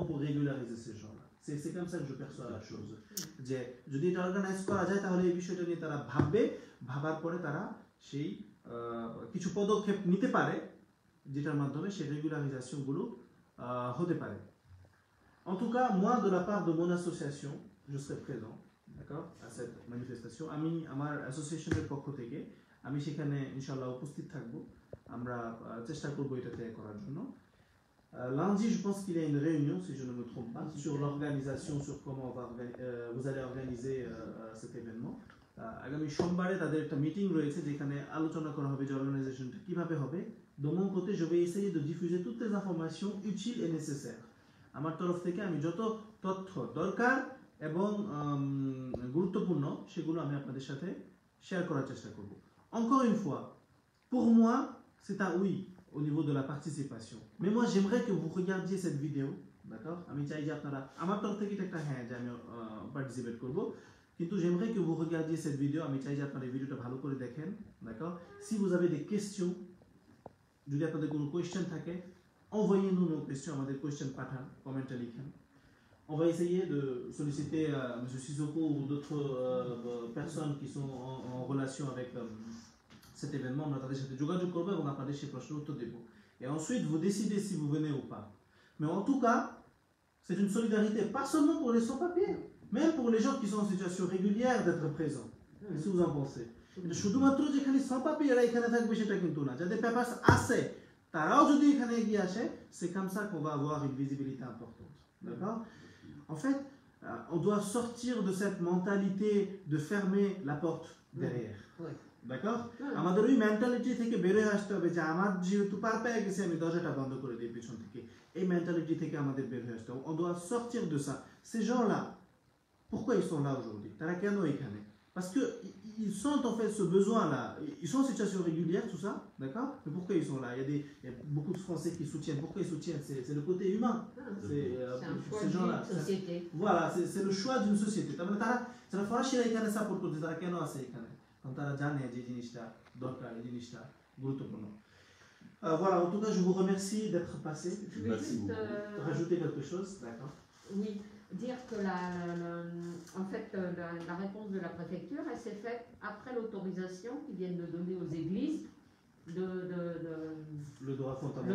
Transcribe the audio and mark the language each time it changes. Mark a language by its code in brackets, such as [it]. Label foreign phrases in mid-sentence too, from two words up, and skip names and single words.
[fr] pour régulariser ces gens-là c'est comme ça que je perçois la chose [bn] যে যদি এটা অর্গানাইজ করা যায় তাহলে এই বিষয়টা নিয়ে তারা ভাববে ভাবার পরে তারা সেই কিছু পদক্ষেপ নিতে পারে যেটার মাধ্যমে সেই রেগুলারাইজেশন গুলো হতে পারে [fr] en tout cas moi de la part de mon association je serai présent d'accord à cette manifestation [bn] আমি আমার অ্যাসোসিয়েশনের পক্ষ থেকে আমি সেখানে ইনশাআল্লাহ উপস্থিত থাকব আমরা চেষ্টা করব এটাতে করার জন্য [fr] lundi je pense qu'il y a une réunion si je ne me trompe pas sur l'organisation sur comment vous allez organiser cet [bn] événement আগামী সোমবারে তাদের একটা মিটিং রয়েছে যেখানে আলোচনা করা হবে যে অর্গানাইজেশনটা কিভাবে হবে [fr] de mon côté je vais essayer de diffuser toutes les informations utiles et nécessaires [bn] আমার তরফ থেকে আমি যত তথ্য দরকার এবং গুরুত্বপূর্ণ সেগুলো আমি আপনাদের সাথে শেয়ার করার চেষ্টা করব [fr] encore une fois pour moi c'est un oui au niveau de la participation mais moi j'aimerais que vous regardiez cette vidéo d'accord [bn] আমি চাই যে আপনারা আমার তরফ থেকে একটা হ্যাঁ যে আমি পার্টিসিপেট করব [fr] কিন্তু j'aimerais que vous regardiez cette vidéo [bn] আমি চাই যে আপনারা এই ভিডিওটা ভালো করে দেখেন [fr] d'accord si vous avez des questions [bn] যদি আপনাদের কোনো কোশ্চেন থাকে [fr] envoyez-nous nos questions [bn] আমাদের কোশ্চেন পাঠান কমেন্টে লিখেন [fr] on va essayer de solliciter M. Sissoko ou d'autres personnes qui sont en relation avec cet événement [bn] আমরা তাদের সাথে যোগাযোগ করব এবং আপনাদের সেই প্রশ্নের উত্তর দেব [fr] et ensuite vous décidez si vous venez ou pas mais en tout cas c'est une solidarité pas seulement pour les sans-papiers même pour les gens qui sont en situation régulière d'être présents qu'est-ce que vous en pensez [bn] শুধুমাত্র যেখানে sans-papiers এরা এখানে থাকবে সেটা কিন্তু না যাদের পেপারস আছে তারাও যদি এখানে এগিয়ে আসে, [fr] c'est comme ça qu'on va avoir une visibilité importante. D'accord? En fait, on doit sortir de cette mentalité de fermer la porte derrière. Oui. D'accord? [bn] আমাদের ওই মেন্টালিটি থেকে বের হয়ে আসতে হবে যে আমার যেহেতু পার পেয়ে গেছে আমি দরজাটা বন্ধ করে দিই পিছন থেকে। এই মেন্টালিটি থেকে আমাদের বের হয়ে আসতে হবে। [fr] On doit sortir de ça. Ces gens-là, pourquoi ils sont là aujourd'hui? [bn] তারা কেন এখানে? [fr] Parce que ils sentent en fait ce besoin-là. Ils sont en situation régulière, tout ça, d'accord? Mais pourquoi ils sont là? Il y a beaucoup de Français qui soutiennent. Pourquoi ils soutiennent? C'est le côté humain. C'est un choix ces gens-là. d'une société. Voilà, c'est le choix d'une société. [bn] তারা ফরাসিরা এখানে সাপোর্ট করতে, তারা কেন আছে এখানে? কারণ তারা জানে যে জিনিসটা দরকার, এই জিনিসটা গুরুত্বপূর্ণ। [fr] Voilà, en tout cas, je vous remercie d'être passé. Je voulais juste rajouter quelque chose, d'accord? Oui, dire que en fait, la réponse de la préfecture, elle s'est faite après l'autorisation qu'ils viennent de donner aux églises le droit fondamental.